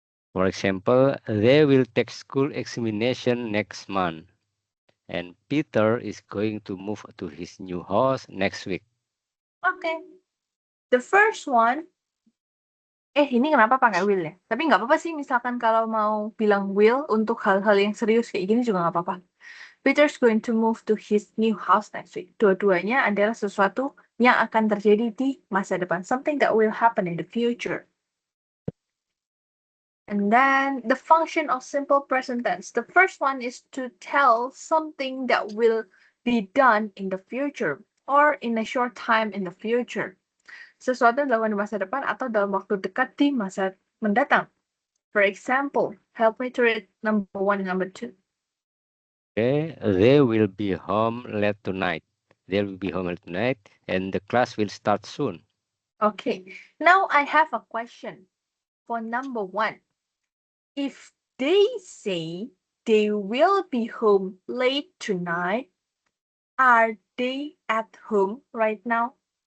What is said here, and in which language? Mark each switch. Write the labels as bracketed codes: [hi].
[en] For example, they will take school examination next month, and Peter is going to move to his new house next week. Okay. The first one, [id] ini kenapa pakai will ya? Tapi nggak apa-apa sih, misalkan kalau mau bilang will untuk hal-hal yang serius kayak gini juga nggak apa-apa. [en] Peter's going to move to his new house next week. [id] Dua-duanya adalah sesuatu yang akan terjadi di masa depan. [en] Something that will happen in the future. And then the function of simple present tense. The first one is to tell something that will be done in the future or in a short time in the future. [id] Sesuatu yang dilakukan di masa depan atau dalam waktu dekat di masa mendatang. [en] For example, help me to read number 1 and number 2. Okay, they will be home late tonight. They will be home late tonight, and the class will start soon. Okay, now I have a question for number 1. If they say they will be home late tonight, are they at home right now?